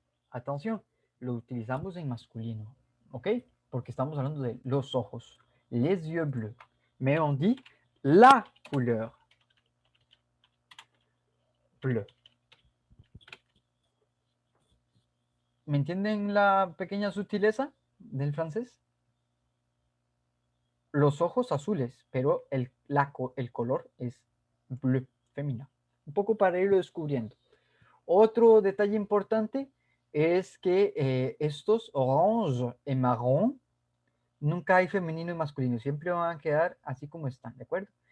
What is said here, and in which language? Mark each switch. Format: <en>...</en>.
<es>Atención, lo utilizamos en masculino, ¿ok? Porque estamos hablando de los ojos,</es> <fr>les yeux bleus. Mais on dit la couleur bleue.</fr> <es>¿Me entienden la pequeña sutileza del francés? Los ojos azules, pero el color es bleu, femenino. Un poco para irlo descubriendo. Otro detalle importante es que estos orange y marrón nunca hay femenino y masculino, siempre van a quedar así como están, ¿de acuerdo?</es>